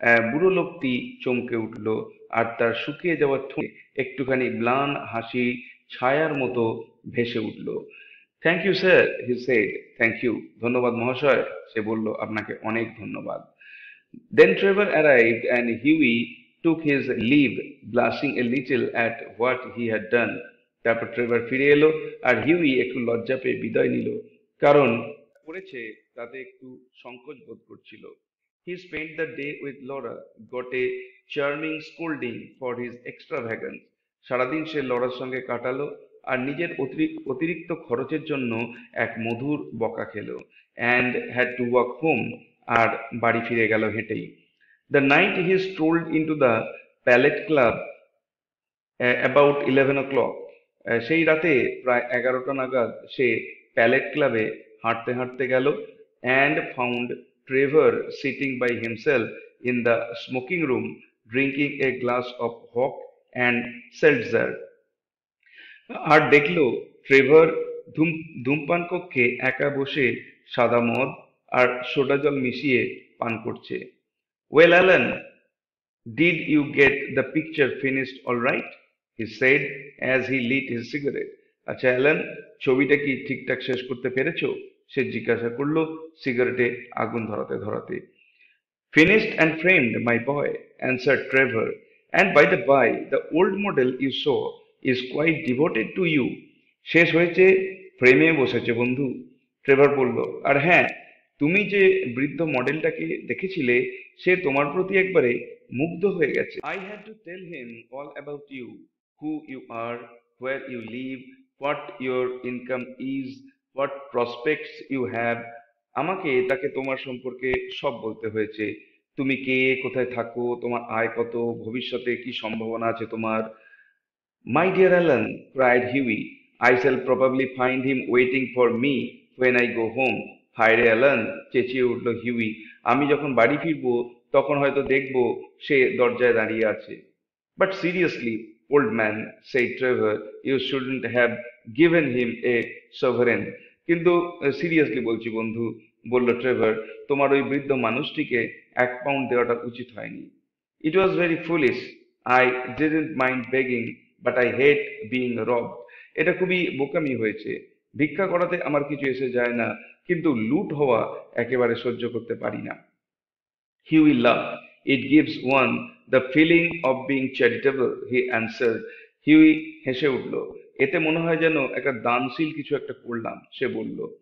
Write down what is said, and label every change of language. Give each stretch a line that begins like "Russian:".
Bangla: বুড়ো লোকটি চমকে উঠল, আর তার শুকিয়ে যাওয়া ঠোঁটে একটুখানি ম্লান হাসি ছায়ার মতো ভেসে উঠল।
English: Thank you sir, he said. Thank you,
Bangla: ধন্যবাদ মহাশয়, সে বলল, আপনাকে অনেক ধন্যবাদ।
English: Then Trevor arrived and Huey took his leave, blushing a little at what he had done.
Bangla: তারপর ট্রেভার ফিরে এলো, আর হিউই একটু লজ্জা পেয়ে বিদায় নিল, কারণ করেছে তাতে একটু সংকোচ বোধ করছিল।
English: He spent the day with Laura, got a charming scolding for his extravagance.
Bangla: সারাদিন সে লরার সঙ্গে কাটালো, আর নিজের অতিরিক্ত খরচের জন্য এক মধুর বকা খেলো।
English: And had to walk home,
Bangla: আর বাড়ি ফিরে গেল হেঁটেই।
English: The night he strolled into the Palette Club about 11 o'clock.
Bangla: সেই রাতে প্রায় 11টা নাগাদ সে প্যালেট ক্লাবে হাঁটতে হাঁটতে গেল,
English: and found Trevor sitting by himself in the smoking room drinking a glass of hock and seltzer.
Bangla: আর দেখলো ট্রেভার ধূমপান কক্ষে একা বসে সাদা মদ আর সোডা জল মিশিয়ে পান করছে।
English: Well, Alan, did you get the picture finished all right? He said as he lit his cigarette.
Bangla: আচ্ছা অ্যালান, ছবিটা কি ঠিকঠাক শেষ করতে পেরেছো? সে জিজ্ঞাসা করলো সিগারেটে আগুন ধরাতে ধরাতে।
English: Finished and framed, my boy, answered Trevor. And by the by, the old model you saw is quite devoted to you.
Bangla: শেষ হয়েছে, ফ্রেমে বসেছে বন্ধু, ট্রেভার বলল। আর হ্যাঁ, তুমি যে বৃদ্ধ মডেলটাকে দেখেছিলে, সে তোমার প্রতি একবারে মুগ্ধ হয়ে গেছে।
English: I had to tell him all about you, who you are, where you live, what your income is, what prospects you have.
Bangla: আমাকে তাকে তোমার সম্পর্কে সব বলতে হয়েছে। তুমি কে, কোথায় থাকো, তোমার আয় কত, ভবিষ্যতে কি সম্ভাবনা আছে তোমার।
English: My dear Alan, cried Hughie, I shall probably find him waiting for me when I go home.
Bangla: হায় রে অ্যালান, চেঁচিয়ে উঠল হিউই, আমি যখন বাড়ি ফিরবো তখন হয়তো দেখবো সে দরজায় দাঁড়িয়ে আছে।
English: But seriously, old man, said Trevor, you shouldn't have given him a sovereign.
Bangla: কিন্তু সিরিয়াসলি বলছি বন্ধু, বলল ট্রেভার, তোমার ওই বৃদ্ধ মানুষটিকে 1 পাউন্ড দেওয়াটা উচিত হয়নি।
English: It was very foolish. I didn't mind begging, but I hate being robbed.
Bangla: এটা খুবই বোকামি হয়েছে। ভিক্ষা করাতে আমার কিছু এসে যায় না, কিন্তু লুট হওয়া একেবারে সহ্য করতে পারি না।
English: Hughie laughed. It gives one the feeling of being charitable, he answered.
Bangla: Hughie হেসে উঠল। এতে মনে হয় যেন একটা দানশীল কিছু একটা করলাম, সে বলল।